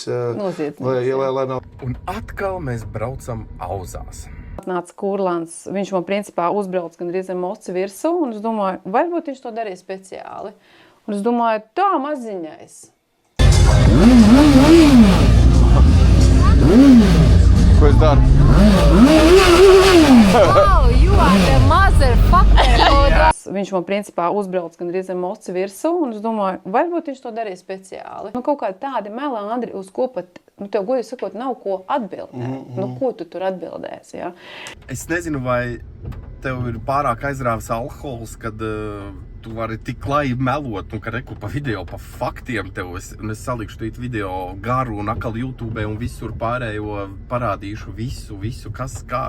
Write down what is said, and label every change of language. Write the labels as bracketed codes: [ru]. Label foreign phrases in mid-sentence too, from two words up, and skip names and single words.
[lv] Un atkal mēs braucam auzās. Atnāca Kurlāns, viņš man principā uzbrauc gandrīz ar moci virsū, un es domāju, varbūt viņš to darīja speciāli. Un es domāju, tā maziņais. Ko es daru? [en] Wow, you are the motherfucker! [lv] Viņš man principā uzbrauc gandrīz ar moci virsū, un es domāju, varbūt viņš to darīja speciāli. Nu, kaut kādi tādi melandri, uz ko pat, tev godīgi sakot, nav ko atbildēt. Nu, ko tu tur atbildēsi, ja? Es nezinu, vai tev ir pārāk aizrāvis alkohols, kad tu vari tik klāji melot, un ka reku pa video, pa faktiem tev, es salikšu tīt video garu un akal YouTube un visur pārējo parādīšu visu, kas kā.